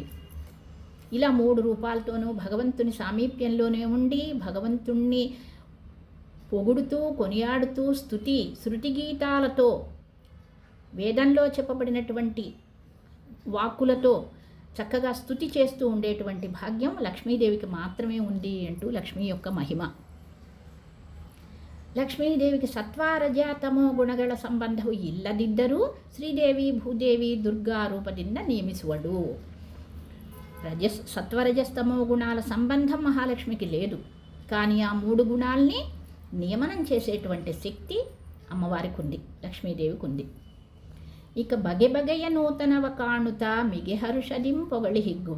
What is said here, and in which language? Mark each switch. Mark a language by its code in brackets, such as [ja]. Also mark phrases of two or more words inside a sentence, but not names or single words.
[te] ఇలా 3 రూపాలతోనూ భగవంతుని సామీప్యంలోనే ఉండి భగవంతుణ్ణి పొగుడుతూ కొనియాడుతూ శృతి గీతాలతో, వేదంలో చెప్పబడినటువంటి వాక్కులతో చక్కగా స్తుతి చేస్తూ ఉండేటువంటి భాగ్యం లక్ష్మీదేవికి మాత్రమే ఉంది అంటూ లక్ష్మీ యొక్క మహిమ. [kn] ಲಕ್ಷ್ಮೀದೇವಿಗೆ ಸತ್ವ ರಜ ತಮೋ ಗುಣಗಳ ಸಂಬಂಧವು ಇಲ್ಲದಿದ್ದರೂ ಶ್ರೀದೇವಿ ಭೂದೇವಿ ದುರ್ಗಾ ರೂಪದಿಂದ ನೇಮಿಸುವಳು. [te] సత్వరజస్తమో గుణాల సంబంధం మహాలక్ష్మికి లేదు, కానీ ఆ 3 గుణాలని నియమనం చేసేటువంటి శక్తి అమ్మవారికి ఉంది, లక్ష్మీదేవికి ఉంది. [kn] ಇಕ ಬಗೆಬಗೆಯ ನೂತನವ ಕಾಣುತ ಮಿಗೆ ಹರುಷದಿಂ ಪೊಗಳಿ ಹಿಗ್ಗುವ.